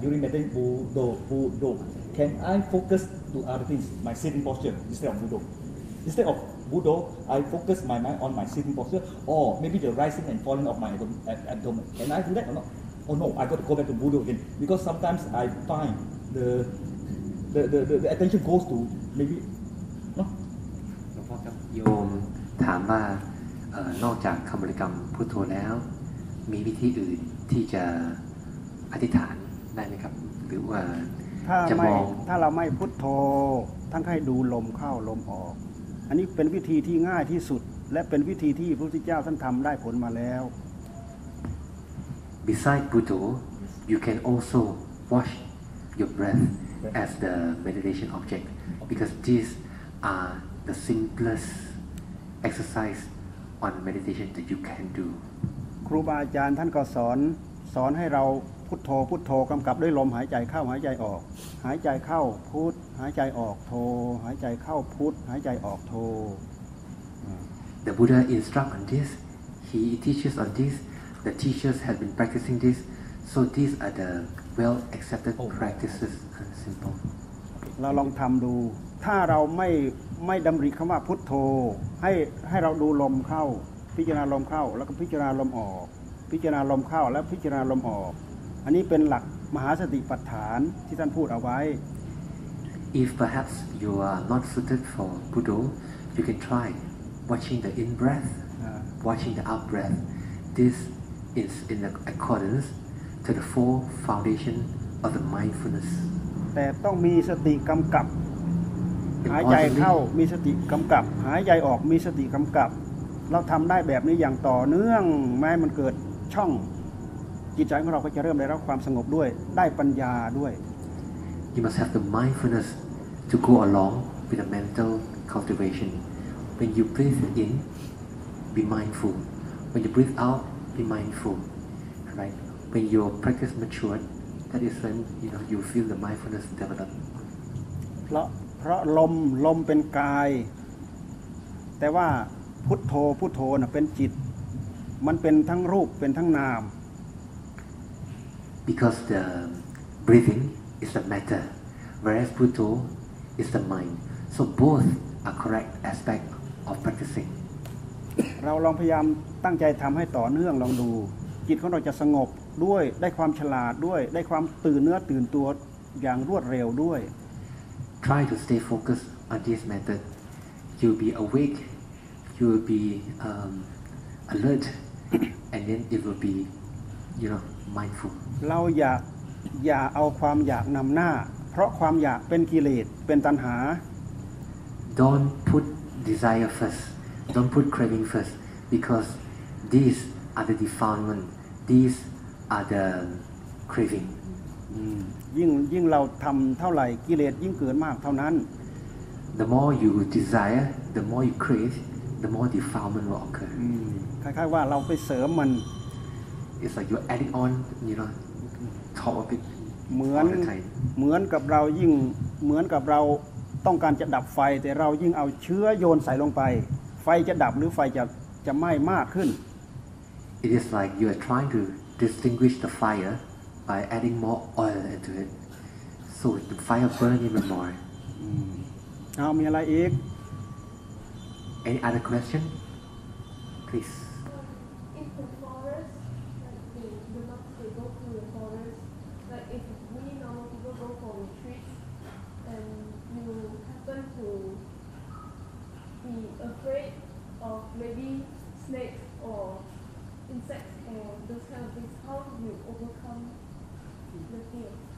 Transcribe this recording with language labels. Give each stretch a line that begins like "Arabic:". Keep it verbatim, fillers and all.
English: During meditating Budo, Budo. Can I focus to other things, my sitting posture instead of Budo? Instead of Budo, I focus my mind on my sitting posture, or maybe the rising and falling of my abdomen. Can I do that or not? Oh no, I got to go back to Budo again because sometimes I find the the the, the, the attention goes to maybe. No.
Thai: หลวงพ่อครับโยมถามว่านอกจากคำบริกรรมพุทโธแล้วมีวิธีอื่นที่จะอธิษฐานได้ไหมครับหรือว่าจะมอง ถ้าเราไม่พุทโธท่านให้ดูลมเข้าลมออกอันนี้เป็นวิธีที่ง่ายที่สุดและเป็นวิธีที่พระพุทธเจ้าท่านทำได้ผลมาแล้ว
English: Besides Buddha you can also watch your breath as the meditation object because these are the simplest exercise on meditation that you can do
Thai: ครูบาอาจารย์ท่านก็สอนสอนให้เราพุทโธพุทโธกำกับด้วยลมหายใจเข้าหายใจออกหายใจเข้าพุทหายใจออกโธหายใจเข้าพุทหายใจออกโธ
English: The Buddha instruct on this he teaches on this the teachers have been practicing this so these are the well accepted practices and simple
Thai: เราลองทำดูถ้าเราไม่ไม่ดำริคำว่าพุทโธให้ให้เราดูลมเข้า พิจารณาลมเข้าแล้วก็พิจารณาลมออกพิจารณาลมเข้าแล้วพิจารณาลมออกอันนี้เป็นหลักมหาสติปัฏฐานที่ท่านพูดเอาไว้
English: If perhaps you are not suited for Buddha you can try watching the in breath watching the out breath this is in accordance to the four foundation of the mindfulness
Thai: แต่ต้องมีสติกำกับหายใจเข้ามีสติกำกับหายใจออกมีสติกำกับเราทำได้แบบนี้อย่างต่อเนื่องแม้มันเกิดช่องจิตใจของเราก็จะเริ่มได้รับความสงบด้วยได้ปัญญาด้วย
English: You must have the mindfulness to go along with the mental cultivation. When you breathe in, be mindful. When you breathe out, be mindful. Right? When your practice matured, that is when you know you feel the mindfulness develop.
Thai: เพราะเพราะลมลมเป็นกายแต่ว่าพุทโธพุทโธน่ะเป็นจิตมันเป็นทั้งรูปเป็นทั้งนาม
English: Because the breathing is the matter whereas Buddha is the mind so both are correct aspect of practicing
Thai: เราลองพยายามตั้งใจทำให้ต่อเนื่องลองดูจิตของเราจะสงบด้วยได้ความฉลาดด้วยได้ความตื่นเนื้อตื่นตัวอย่างรวดเร็วด้วย
English: Try to stay focused on this method you'll be awakeYou will be um, alert, and then it will be, you know, mindful.
Thai: เราอย่าอย่าเอาความอยากนำหน้าเพราะความอยากเป็นกิเลสเป็นตัณหา
English: Don't put desire first. Don't put craving first, because these are the defilement. These are the craving.
Thai: ยิ่งยิ่งเราทำเท่าไหร่กิเลสยิ่งเกิดมากเท่านั้น
English: The more you desire, the more you crave. The more defilement will occur.
Thai: คล้ายๆว่าเราไปเสริมมัน
English: It's like you're adding on, you know, top of it.
Thai: เหมือนเหมือนกับเรายิ่งเหมือนกับเราต้องการจะดับไฟแต่เรายิ่งเอาเชื้อโยนใส่ลงไปไฟจะดับหรือไฟจะจะไหม้มากขึ้น
English: It is like you are trying to distinguish the fire by adding more oil into it, so the fire burns even more.
Thai: เอามีอะไรอีก
English: Any other question? Please. If the forest, like they do not, they go to the forest, like if we normal people go for retreats and you happen to be afraid of maybe snakes or insects or those kind of things, how do you overcome the fear?